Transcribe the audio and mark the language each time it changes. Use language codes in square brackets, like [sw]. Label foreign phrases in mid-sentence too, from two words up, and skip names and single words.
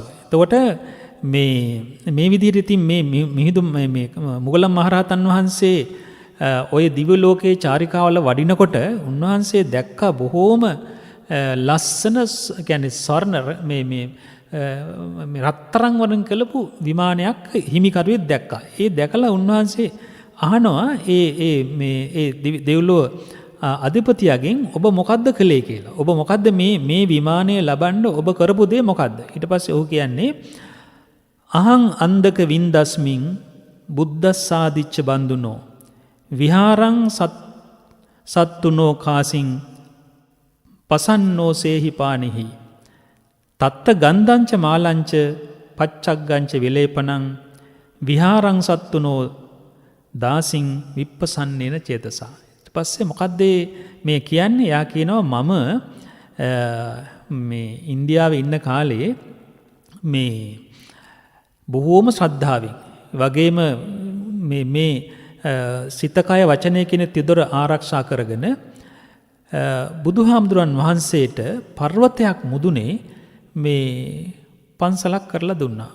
[si] එතකොට මේ විදිහට ඉතින් මේ මිහිඳු මේ මුගලන් මහරහතන් වහන්සේ ඔය දිව්‍ය ලෝකයේ චාරිකාවල වඩිනකොට උන්වහන්සේ දැක්කා බොහෝම ලස්සන කියන්නේ ස්වර්ණ මේ රත්තරන් වලින් කළපු විමානයක් හිමිකරුවෙක් දැක්කා. ඒ දැකලා උන්වහන්සේ අහනවා ඒ දෙව්ලොව අධිපතියගෙන් ඔබ මොකද්ද කළේ කියලා. ඔබ මොකද්ද මේ විමානය ලබන්න ඔබ කරපු දේ මොකද්ද? ඊට පස්සේ ඔහු කියන්නේ [pi] අහං අන්දක වින්දස්මින් බුද්දස්සාදිච්ච බන්දුනෝ විහාරං සත්තුනෝ කාසින් පසන්නෝ සේහිපානෙහි තත්ත ගන්ධංච මාලංච පච්චග්ගංච විලේපනං විහාරං සත්තුනෝ දාසින් විප්පසන්නේන චේතසා. [si] ඊට පස්සේ මොකද්ද මේ කියන්නේ? යා කියනවා මම මේ ඉන්දියාවේ ඉන්න කාලේ මේ බොහෝම ශ්‍රද්ධාවෙන් වගේම මේ සිතකය වචනය කියන තිදොර ආරක්ෂා කරගෙන බුදුහාමුදුරන් වහන්සේට පර්වතයක් මුදුනේ මේ පන්සලක් කරලා දුන්නා.